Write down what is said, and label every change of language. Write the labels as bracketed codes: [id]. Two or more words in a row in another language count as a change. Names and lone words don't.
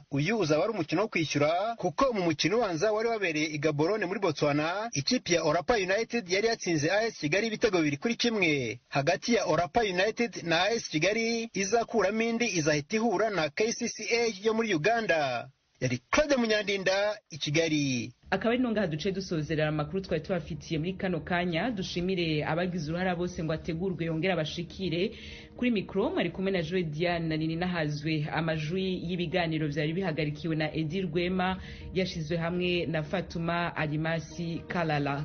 [rw] Uyu uzaba ari umukino wo kwishyura kuko mu mukino ubanza wari wabereye i Gaborone muri Botswana, ikipe ya Orapa United yari yatsinze AS Kigali ibitego 2-1. Hagati ya Orapa United na AS Kigali izakuramo indi izahita ihura na KCCA yo muri Uganda. yari Claude Munyandinda i Kigali. [rn] Akaba ari nonga duce dusozerera amakuru twari tubafitiye muri kano kanya. Dushimire abagize uruhara bose ngo ategurwe yongera abashikire. Kuri mikro mwari kumwe na Joy Diane na Nini Nahazwe. Amajwi y'ibiganiro vyari bihagarikiwe na Edir Rwema, yashizwe hamwe na Fatuma Alimasi Kalala.